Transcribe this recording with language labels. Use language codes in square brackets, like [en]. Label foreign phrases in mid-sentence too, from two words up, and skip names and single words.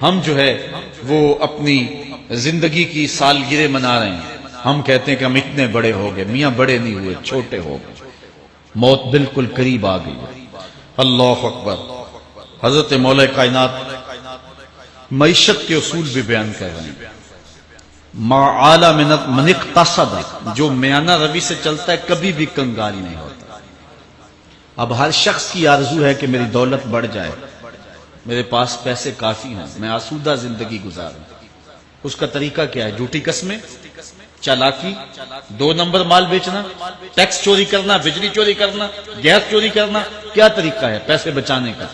[ur] ہم جو ہے وہ اپنی زندگی کی سالگرہ منا رہے ہیں، ہم کہتے ہیں کہ ہم اتنے بڑے ہو گئے، میاں بڑے نہیں ہوئے، چھوٹے ہو گئے، موت بالکل قریب آ گئی۔ [ar] اللہ اکبر۔ [ur] حضرت مولا کائنات معیشت کے اصول بھی بیان کر رہے ہیں، [ar] ما اعلی من اقتصد، [ur] جو میانہ روی سے چلتا ہے کبھی بھی کنگال نہیں ہوتا۔ اب ہر شخص کی آرزو ہے کہ میری دولت بڑھ جائے، میرے پاس پیسے کافی ہیں، میں آسودہ زندگی گزاروں۔ اس کا طریقہ کیا ہے؟ جھوٹی قسمیں، چالاکی، 2 نمبر مال بیچنا، ٹیکس چوری کرنا، بجلی چوری کرنا، گیس چوری کرنا، کیا طریقہ ہے پیسے بچانے کا؟